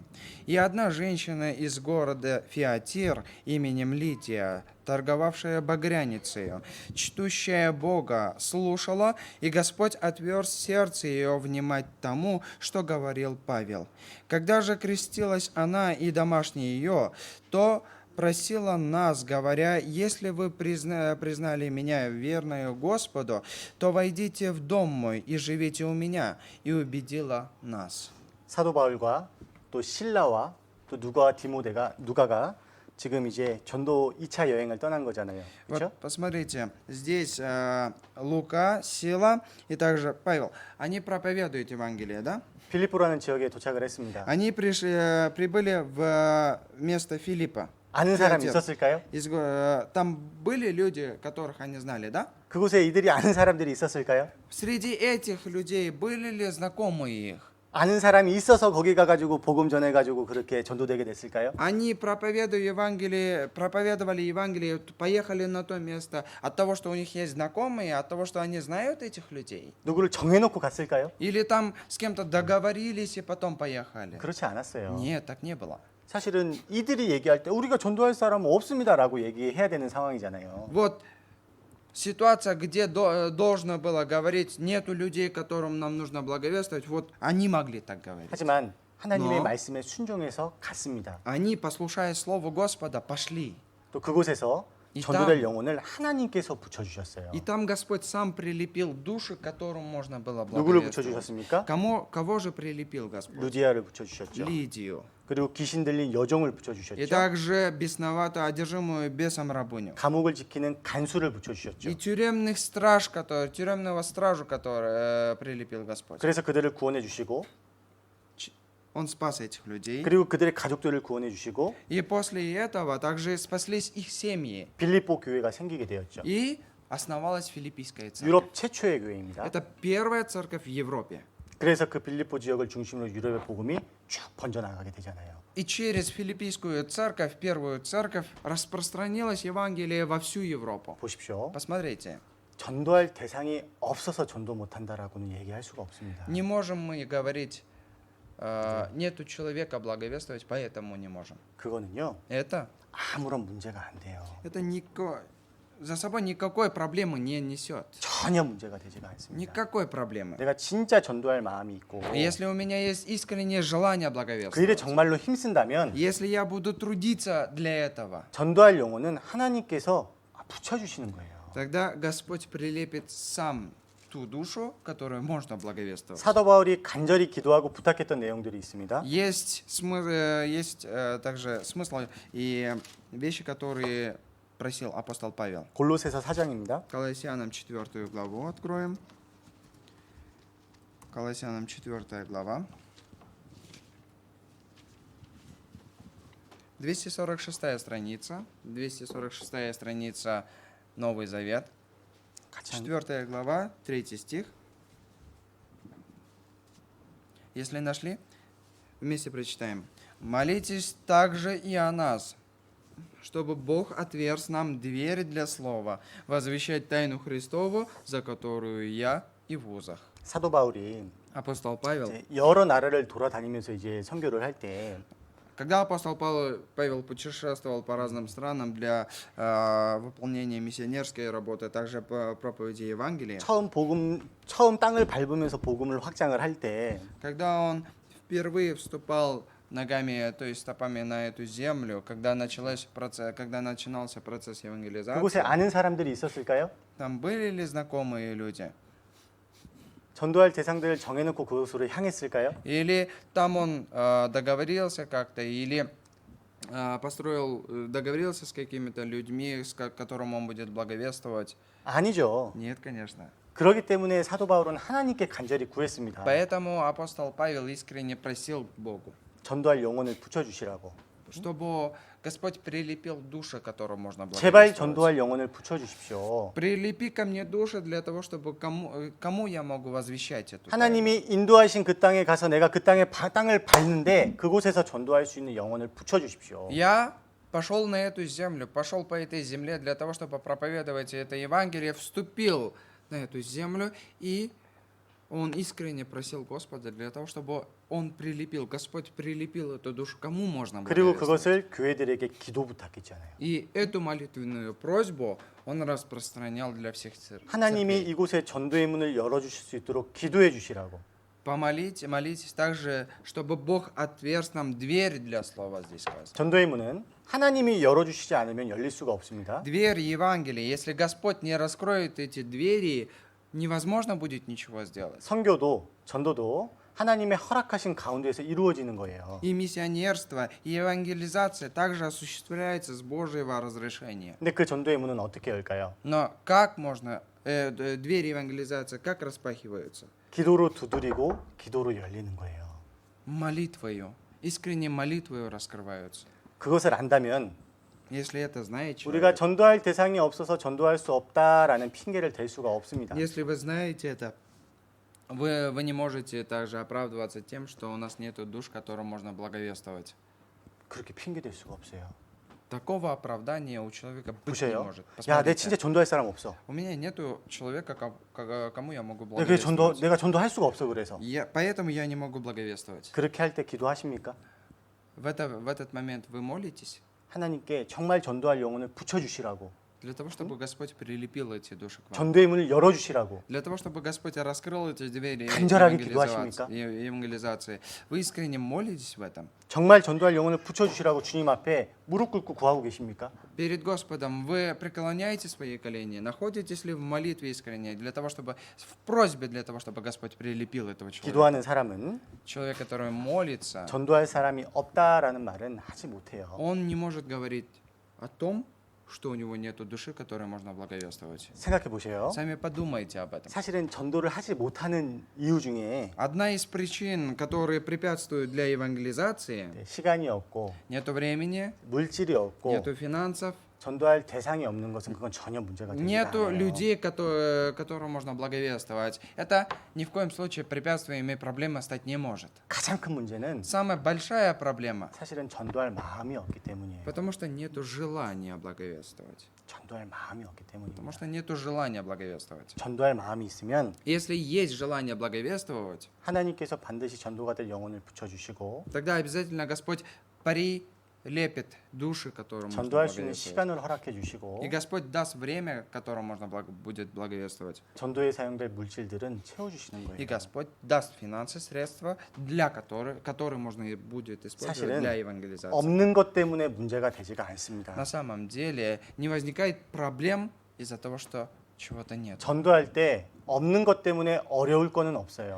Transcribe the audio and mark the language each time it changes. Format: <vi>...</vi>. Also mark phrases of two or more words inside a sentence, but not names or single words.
<ru>И одна женщина из города Фиатир именем Лидия, торговавшая багряницею, чтущая Бога, слушала, и Господь отверз сердце ее внимать тому, что говорил Павел. Когда же крестилась она и домашние ее, то просила нас, говоря: «Если вы признали меня верною Господу, то войдите в дом мой и живите у меня», и убедила нас.</ru> <ko>사도 바울과 또 실라와 또 누가가 지금 이제 전도 2차 여행을 떠난 거잖아요. 그렇죠?</ko> <ru>Вот посмотрите, здесь Лука, Сила и также Павел. Они проповедуют Евангелие, да?</ru> <ko>빌립보라는 지역에 도착을 했습니다.</ko> <ru>Они прибыли в место Филиппа.</ru> <ko>아는 사람이 있었을까요?</ko> <ru>Там были люди, которых они знали, да?</ru> <ko>그곳에 이들이 아는 사람들이 있었을까요?</ko> <ru>Среди этих людей были ли знакомые их?</ru> <ko>아는 사람이 있어서 거기 가가지고 복음 전해가지고 그렇게 전도되게 됐을까요?</ko> <ru>Они проповедовали Евангелие, поехали на то место от того, что у них есть знакомые, от того, что они знают этих людей?</ru> <ko>누구를 정해놓고 갔을까요?</ko> <ru>Или там с кем-то договорились и потом поехали?</ru> <ko>그렇지 않았어요.</ko> <ru>Нет, так не было.</ru> <ko>사실은 이들이 얘기할 때 우리가 전도할 사람은 없습니다라고 얘기해야 되는 상황이잖아요.</ko> <ru>Вот ситуация, где должно было говорить, нету людей, которым нам нужно благовествовать, вот они могли так говорить.</ru> <ko>하지만 하나님의 너. 말씀에 순종해서 갔습니다.</ko> <ru>Они, послушая Слову Господа, пошли.</ru> <ko>또 к곳에서 이 전도될 땅. 영혼을 하나님께서 붙여주셨어요.</ko> <ru>И там Господь сам прилепил души, к которым можно было</ru> <ko>누구를</ko> <ru>благовествовать.</ru> <ko>붙여주셨습니까?</ko> <ru>Кого же прилепил Господь?</ru> <ko>루디아를 붙여주셨죠.</ko> <ru>Лидию.</ru> <ko>그리고 귀신 들린 여종을</ko> <ru>И</ru> <ko>붙여주셨죠.</ko> <ru>также бесновато одержимую бесом рабыню.</ru> <ko>감옥을 지키는 간수를</ko> <ru>И</ru> <ko>붙여주셨죠.</ko> <ru>тюремного стражу, который прилепил Господь.</ru> <ko>그래서 그들을 구원해 주시고</ko> <ru>Он спас этих людей.</ru> <ko>그리고 그들의 가족들을 구원해 주시고</ko> <ru>И после этого также спаслись их семьи.</ru> <ko>빌립보 교회가 생기게 되었죠.</ko> <ru>И основалась Филиппийская церковь.</ru> <ko>유럽 최초의 교회입니다.</ko> <ru>Это первая церковь в Европе.</ru> <ko>그래서 그 빌립보 지역을 중심으로 유럽의 복음이 쭉 번져나가게 되잖아요.</ko> <ru>И через Филиппийскую церковь, первую церковь, распространилось Евангелие во всю Европу.</ru> <ko>보십시오.</ko> <ru>Посмотрите,</ru> <ko>전도할 대상이 없어서 전도 못한다라고는 얘기할 수가 없습니다.</ko> <ru>не можем мы говорить, нету человека благовествовать, поэтому не можем.</ru> <ko>그거는요.</ko> <ru>Это</ru> <ko>아무런 문제가 안 돼요.</ko> <ru>за собой никакой проблемы не несет.</ru> <ko>전혀 문제가 되지가 않습니다.</ko> <ru>Никакой проблемы.</ru> <ko>내가 진짜 전도할 마음이 있고</ko> <ru>Если у меня есть искреннее желание</ru> <ko>그 일에</ko> <ru>благовествовать,</ru> <ko>정말로 힘쓴다면</ko> <ru>если я буду трудиться для этого,</ru> <ko>전도할 영혼은 하나님께서 붙여주시는 거예요.</ko> <ru>тогда Господь прилепит сам ту душу, которую можно благовествовать.</ru> <ko>사도 바울이 간절히 기도하고 부탁했던 내용들이 있습니다.</ko> <ru>Есть также смысл и вещи, которые просил апостол Павел.</ru> <ko>골로새서 4장입니다.</ko> <ru>Колоссянам 4 главу откроем. Колоссянам 4 глава. 246 страница. 246 страница Новый Завет. 4 глава, 3 стих. Если нашли, вместе прочитаем. «Молитесь также и о нас, чтобы Бог отверз нам дверь для слова, возвещать тайну Христову, за которую я и в узах».</ru> <ko>사도 바울이</ko> <ru>Апостол Павел.</ru> <ko>이제 여러 나라를 돌아다니면서 이제 선교를 할 때</ko> <ru>Когда апостол Павел путешествовал по разным странам для выполнения миссионерской работы, также по проповеди Евангелия,</ru> <ko>처음 땅을 밟으면서 복음을 확장을 할 때</ko> <ru>когда он впервые вступал ногами, то есть стопами на эту землю, когда начинался процесс</ru> <ko>그곳에</ko> <ru>евангелизации,</ru> <ko>아는 사람들이 있었을까요?</ko> <ru>там были ли знакомые люди?</ru> <ko>전도할 대상들을 정해놓고 그곳으로 향했을까요?</ko> <ru>Или там он договорился как-то, или договорился с какими-то людьми, которым он будет благовествовать?</ru> <ko>아니죠.</ko> <ru>Нет, конечно.</ru> <ko>그렇기 때문에 사도 바울은 하나님께 간절히 구했습니다.</ko> <ru>Поэтому апостол Павел искренне просил Богу,</ru> <ko>전도할 영혼을 붙여주시라고.</ko> <ru>чтобы Господь прилепил души, которым можно</ru> <ko>제발</ko> <ru>благовествовать.</ru> <ko>전도할 영혼을 붙여주십시오.</ko> <ru>Прилепи ко мне души для того, чтобы кому я могу возвещать эту тайну.</ru> <ko>하나님이 인도하신 그 땅에 가서 내가 그 땅을 밟는데 그곳에서 전도할 수 있는 영혼을 붙여주십시오.</ko> <ru>Я пошел на эту землю, пошел по этой земле для того, чтобы проповедовать это Евангелие, вступил на эту землю, и он искренне просил Господа для того, чтобы он прилепил, Господь прилепил эту душу, кому можно</ru> <ko>그리고</ko> <ru>благовествовать.</ru> <ko>그것을 교회들에게 기도 부탁했잖아요.</ko> <ru>И эту молитвенную просьбу он распространял для всех</ru> <ko>하나님이</ko> <ru>церквей.</ru> <ko>이곳에 전도의 문을 열어주실 수 있도록 기도해 주시라고.</ko> <ru>Молитесь также, чтобы Бог отверз нам дверь для слова здесь сказано.</ru> <ko>전도의 문은 하나님이 열어주시지 않으면 열릴 수가 없습니다.</ko> <ru>Дверь Евангелия. Если Господь не раскроет эти двери, невозможно будет ничего сделать.</ru> <ko>선교도 전도도 하나님의 허락하신 가운데에서 이루어지는 거예요.</ko> <ru>И миссионерство, и евангелизация также осуществляется с Божьего разрешения.</ru> <ko>근데 그 전도의 문은 어떻게 열까요?</ko> <ru>Но как можно, двери евангелизации, как распахиваются?</ru> <ko>기도로 두드리고 기도로 열리는 거예요.</ko> <ru>Молитвою, искренней молитвою раскрываются.</ru> <ko>그것을 안다면</ko> <ru>Если это знает</ru> <ko>우리가</ko> <ru>человек,</ru> <ko>전도할 대상이 없어서 전도할 수 없다라는 핑계를 댈 수가 없습니다.</ko> <ru>если вы знаете это, вы не можете также оправдываться тем, что у нас нет душ, которым можно благовествовать.</ru> <ko>그렇게 핑계 댈 수가 없어요.</ko> <ru>Такого оправдания у человека быть не</ru> <ko>보세요.</ko> <ru>может.</ru> <ko>야, 내</ko> <ru>Посмотрите,</ru> <ko>진짜 전도할 사람 없어.</ko> <ru>у меня нету человека, кому я могу</ru> <ko>내가</ko> <ru>благовествовать.</ru> <ko>내가 전도할 수가 없어 그래서.</ko> <ru>Поэтому я не могу благовествовать.</ru> <ko>그렇게 할 때 기도하십니까?</ko> <ru>В этот момент вы молитесь</ru> <ko>하나님께 정말 전도할 영혼을 붙여 주시라고.</ko> <ru>для того, чтобы Господь прилепил эти души к вам. 전도의 문을 열어 주시라고. Для того, чтобы Господь раскрыл эти двери</ru> <ko>간절하게 기도하십니까?</ko> <ru>евангелизации. Вы искренне молитесь в этом?</ru> <ko>정말 전도할 영혼을 붙여 주시라고 주님 앞에 무릎 꿇고 구하고 계십니까?</ko> <ru>Перед Господом вы преклоняете свои колени, находитесь ли в молитве искренне для того, чтобы в просьбе для того, чтобы Господь прилепил этого человека?</ru> <ko>기도하는 사람은</ko> <ru>Человек, который молится,</ru> <ko>전도할 사람이 없다라는 말은 하지 못해요.</ko> <ru>он не может говорить о том, что у него нету души, которой можно благовествовать.</ru> <ko>생각해 보세요.</ko> <ru>Сами подумайте об этом.</ru> <ko>사실은 전도를 하지 못하는 이유 중에</ko> <ru>Одна из причин, которые препятствуют для евангелизации,</ru> <ko>시간이 없고</ko> <ru>нету времени,</ru> <ko>물질이 없고</ko> <ru>нету финансов,</ru> <ko>전도할 대상이 없는 것은 그건 전혀 문제가 되지</ko> <ru>нету</ru> <ko>않아요.</ko> <ru>людей, которым можно благовествовать. Это ни в коем случае препятствием и проблемой стать не может.</ru> <ko>가장 큰 문제는</ko> <ru>Самая большая проблема,</ru> <ko>사실은 전도할 마음이 없기 때문이에요.</ko> <ru>потому что нету желания благовествовать.</ru> <ko>전도할 마음이 없기</ko> <ru>Потому</ru> <ko>때문입니다.</ko> <ru>что нету желания благовествовать.</ru> <ko>전도할 마음이 있으면</ko> <ru>Если есть желание благовествовать,</ru> <ko>하나님께서 반드시 전도가 될 영혼을 붙여주시고</ko> <ru>тогда обязательно Господь прилепит души, которым можно</ru> <ko>전도할 수 있는</ko> <ru>благовествовать.</ru> <ko>시간을 허락해 주시고</ko> <ru>И Господь даст время, которым можно будет благовествовать.</ru> <ko>전도에 사용될 물질들은 채워주시는</ko> <ru>И</ru> <ko>거예요.</ko> <ru>Господь даст финансы, средства, которые можно и будет использовать</ru> <ko>사실은</ko> <ru>для евангелизации.</ru> <ko>없는 것 때문에 문제가 되지가 않습니다.</ko> <ru>На самом деле не возникает проблем из-за того, что чего-то нет.</ru> <ko>전도할 때 없는 것 때문에 어려울 거는 없어요.</ko>